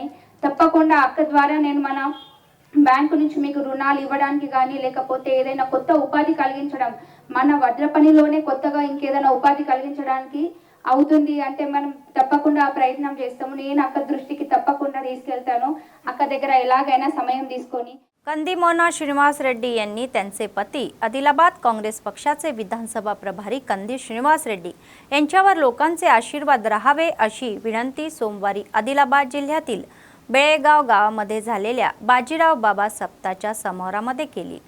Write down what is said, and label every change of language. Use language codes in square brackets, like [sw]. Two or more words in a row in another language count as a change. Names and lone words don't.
[te] తప్పకుండా అక్క ద్వారా నేను మన బ్యాంకు నుంచి మీకు రుణాలు ఇవ్వడానికి కానీ, లేకపోతే ఏదైనా కొత్త ఉపాధి కలిగించడం, మన వడ్ల పనిలోనే కొత్తగా ఇంకేదైనా ఉపాధి కలిగించడానికి అవుతుంది అంటే మనం తప్పకుండా ఆ ప్రయత్నం చేస్తాము। నేను అక్క దృష్టికి తప్పకుండా తీసుకెళ్తాను, అక్క దగ్గర ఎలాగైనా సమయం తీసుకొని। [mr] कंदी मोना श्रीनिवास रेड्डी यांनी त्यांचे पती आदिलाबाद काँग्रेस पक्षाचे विधानसभा प्रभारी कंदी श्रीनिवास रेड्डी यांच्यावर लोकांचे आशीर्वाद राहावे अशी विनंती सोमवारी आदिलाबाद जिल्ह्यातील बेळेगाव गावामध्ये झालेल्या बाजीराव बाबा सप्ताहाच्या समारोहामध्ये केली।